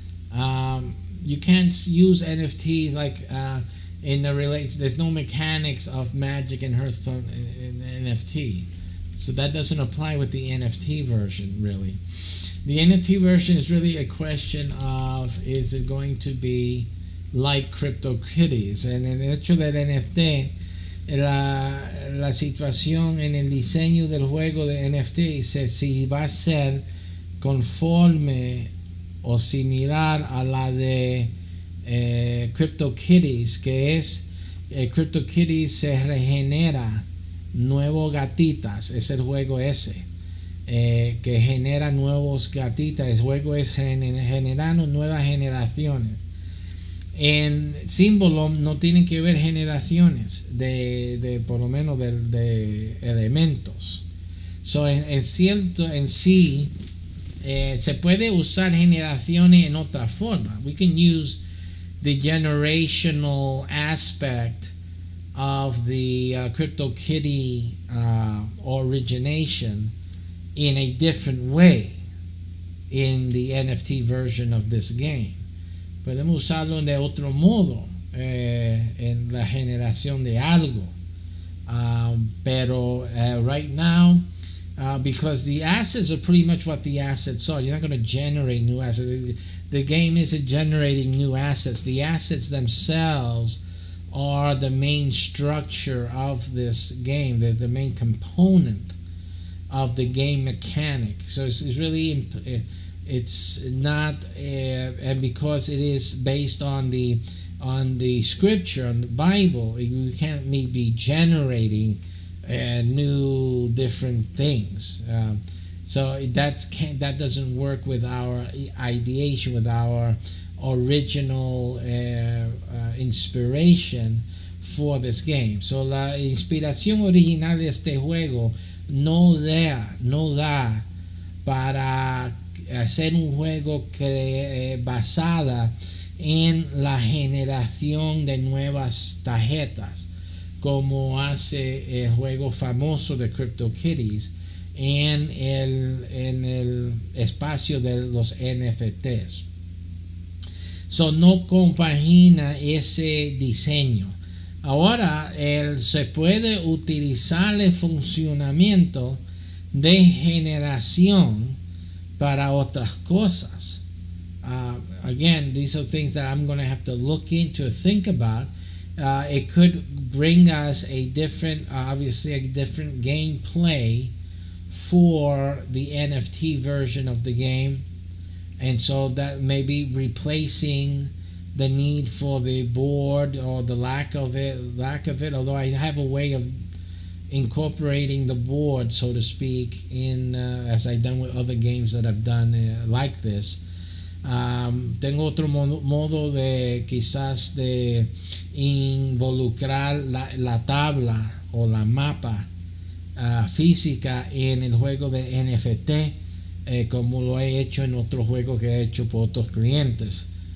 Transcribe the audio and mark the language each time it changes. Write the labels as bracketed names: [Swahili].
[English] You can't use NFTs like in the relation. There's no mechanics of Magic and Hearthstone in NFT, so that doesn't apply with the NFT version. Really, the NFT version is really a question of, is it going to be like CryptoKitties? [Spanish] And en el hecho del NFT, la situación en el diseño del juego de NFT es si va a ser conforme o similar a la de CryptoKitties, que es CryptoKitties se regenera nuevos gatitas, es el juego ese que genera nuevos gatitas. El juego es generando nuevas generaciones. En SYMBOLUM no tienen que ver generaciones de por lo menos de elementos. So, en sí se puede usar generaciones en otra forma. [English] We can use the generational aspect of the CryptoKitty origination in a different way in the NFT version of this game. [Spanish] Podemos usarlo de otro modo en la generación de algo. [English] Pero right now, because the assets are pretty much what the assets are. You're not going to generate new assets. The game isn't generating new assets. The assets themselves are the main structure of this game. They're the main component of the game mechanic. So it's really, it's not, and because it is based on the on the scripture, on the Bible. You can't be generating new different things. So that doesn't work with our ideation, with our original inspiration for this game. [Spanish] So la inspiración original de este juego no da para hacer un juego basada en la generación de nuevas tarjetas, como hace el juego famoso de CryptoKitties en el espacio de los NFTs. So no compagina ese diseño. Ahora se puede utilizar el funcionamiento de generación para otras cosas. [English] Again, these are things that I'm going to have to look into, think about. It could bring us obviously a different gameplay for the NFT version of the game, and so that may be replacing the need for the board or the lack of it. Although I have a way of incorporating the board, so to speak, in as I've done with other games that I've done like this. [Spanish] Tengo otro modo de quizás de involucrar la tabla o la mapa física en el juego de NFT, como lo he hecho en otros juegos que he hecho por otros clientes.